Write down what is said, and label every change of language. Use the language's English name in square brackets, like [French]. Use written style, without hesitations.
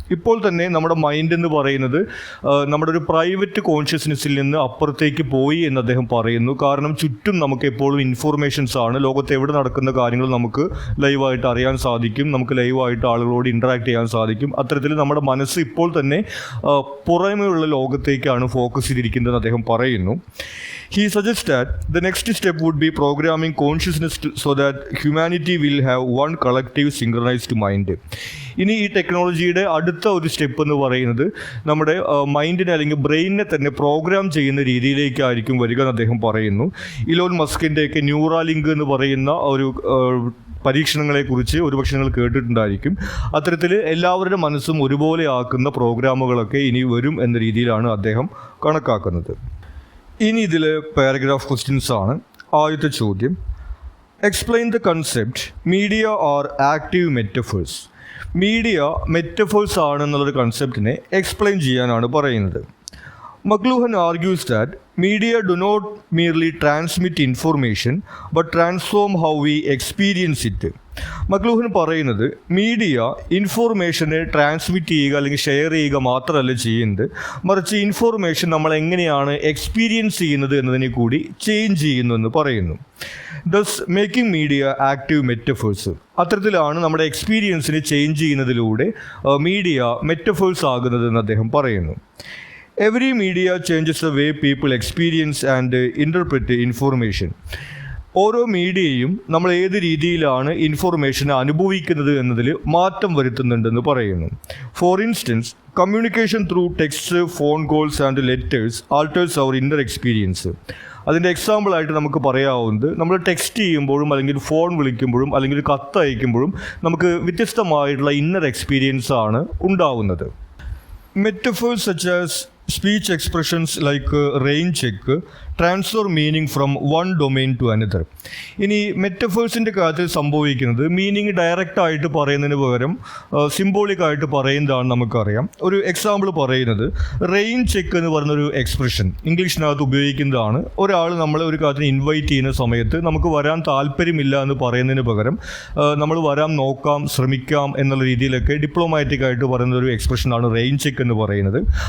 [Malayalam] ഇപ്പോൾ തന്നെ നമ്മുടെ മൈൻഡ് എന്ന് പറയുന്നത് നമ്മുടെ ഒരു പ്രൈവറ്റ് കോൺഷ്യസ്നെസ്സിൽ നിന്ന് അപ്പുറത്തേക്ക് പോയി എന്ന് അദ്ദേഹം പറയുന്നു. കാരണം ചുറ്റും നമുക്ക് എപ്പോഴും ഇൻഫർമേഷൻസ് ആണ്. ലോകത്ത് എവിടെ നടക്കുന്ന കാര്യങ്ങൾ നമുക്ക് ലൈവായിട്ട് അറിയാൻ സാധിക്കും, നമുക്ക് ലൈവായിട്ട് ആളുകളോട് ഇൻറ്ററാക്ട് ചെയ്യാൻ സാധിക്കും. അത്തരത്തിൽ നമ്മുടെ മനസ്സ് ഇപ്പോൾ തന്നെ പുറമേയുള്ള ലോകത്തേക്കാണ് ഫോക്കസ് ചെയ്തിരിക്കുന്നതെന്ന് അദ്ദേഹം പറയുന്നു. [English] He suggests that the next step would be programming consciousness so that humanity will have one collective synchronized mind. [Malayalam] ഇനി ഈ ടെക്നോളജിയുടെ അടുത്ത ഒരു സ്റ്റെപ്പ് എന്ന് പറയുന്നത് നമ്മുടെ മൈൻഡിനെ അല്ലെങ്കിൽ ബ്രെയിനിനെ തന്നെ പ്രോഗ്രാം ചെയ്യുന്ന രീതിയിലേക്കായിരിക്കും വരിക എന്ന് അദ്ദേഹം പറയുന്നു. ഇലോൺ മസ്കിൻ്റെയൊക്കെ ന്യൂറാലിങ്ക് എന്ന് പറയുന്ന ഒരു പരീക്ഷണങ്ങളെക്കുറിച്ച് ഒരുപക്ഷെ നിങ്ങൾ കേട്ടിട്ടുണ്ടായിരിക്കും. അത്തരത്തിൽ എല്ലാവരുടെ മനസ്സും ഒരുപോലെ ആക്കുന്ന പ്രോഗ്രാമുകളൊക്കെ ഇനി വരും എന്ന രീതിയിലാണ് അദ്ദേഹം കണക്കാക്കുന്നത്. ഇനി ഇതിൽ പാരഗ്രാഫ് ക്വസ്റ്റ്യൻസ് ആണ്. ആദ്യത്തെ ചോദ്യം, [English] Explain the concept media are active metaphors. [Malayalam] Media metaphors ആണെന്നുള്ളൊരു കൺസെപ്റ്റിനെ explain ചെയ്യാനാണ് പറയുന്നത്. [English] McLuhan argues that media do not merely transmit information but transform how we experience it. [Malayalam] McLuhan പറയുന്നത് മീഡിയ ഇൻഫോർമേഷനെ ട്രാൻസ്മിറ്റ് ചെയ്യുക അല്ലെങ്കിൽ ഷെയർ ചെയ്യുക മാത്രമല്ല ചെയ്യുന്നത്, മറിച്ച് ഇൻഫോർമേഷൻ നമ്മൾ എങ്ങനെയാണ് എക്സ്പീരിയൻസ് ചെയ്യുന്നത് എന്നതിനെ കൂടി ചേഞ്ച് ചെയ്യുന്നു എന്ന് പറയുന്നു. [English] Thus making media active metaphors. [Malayalam] അത്തരത്തിലാണ് നമ്മുടെ എക്സ്പീരിയൻസിനെ ചേഞ്ച് ചെയ്യുന്നതിലൂടെ മീഡിയ മെറ്റഫേഴ്സ് ആകുന്നത് എന്ന് അദ്ദേഹം പറയുന്നു. [English] Every media changes the way people experience and interpret information. [Malayalam] ഓരോ മീഡിയയും നമ്മൾ ഏത് രീതിയിലാണ് ഇൻഫോർമേഷനെ അനുഭവിക്കുന്നത് എന്നതിൽ മാറ്റം വരുത്തുന്നുണ്ടെന്ന് പറയുന്നു. [English] For instance, communication through text, phone calls and letters alters our inner experience. [Malayalam] അതിൻ്റെ എക്സാമ്പിളായിട്ട് നമുക്ക് പറയാവുന്നത്, നമ്മൾ ടെക്സ്റ്റ് ചെയ്യുമ്പോഴും അല്ലെങ്കിൽ ഫോൺ വിളിക്കുമ്പോഴും അല്ലെങ്കിൽ കത്ത് അയക്കുമ്പോഴും നമുക്ക് വ്യത്യസ്തമായിട്ടുള്ള ഇന്നർ എക്സ്പീരിയൻസ് ആണ് ഉണ്ടാവുന്നത്. [English] Metaphors such as speech expressions like rain check transfer meaning from one domain to another. [Malayalam] ഇനി മെറ്റഫേഴ്സിൻ്റെ കാര്യത്തിൽ സംഭവിക്കുന്നത് മീനിങ് ഡയറക്റ്റായിട്ട് പറയുന്നതിന് പകരം സിംബോളിക് ആയിട്ട് പറയുന്നതാണ് നമുക്കറിയാം. ഒരു എക്സാമ്പിൾ പറയുന്നത്, റെയിൻ ചെക്ക് എന്ന് പറയുന്നൊരു എക്സ്പ്രഷൻ ഇംഗ്ലീഷിനകത്ത് ഉപയോഗിക്കുന്നതാണ്. ഒരാൾ നമ്മളെ ഒരു കാര്യത്തിന് ഇൻവൈറ്റ് ചെയ്യുന്ന സമയത്ത് നമുക്ക് വരാൻ താല്പര്യമില്ല എന്ന് പറയുന്നതിന് പകരം നമ്മൾ വരാൻ നോക്കാം, ശ്രമിക്കാം എന്നുള്ള രീതിയിലൊക്കെ ഡിപ്ലോമാറ്റിക് ആയിട്ട് പറയുന്ന ഒരു എക്സ്പ്രഷനാണ് റെയിൻ ചെക്ക് എന്ന് പറയുന്നത്.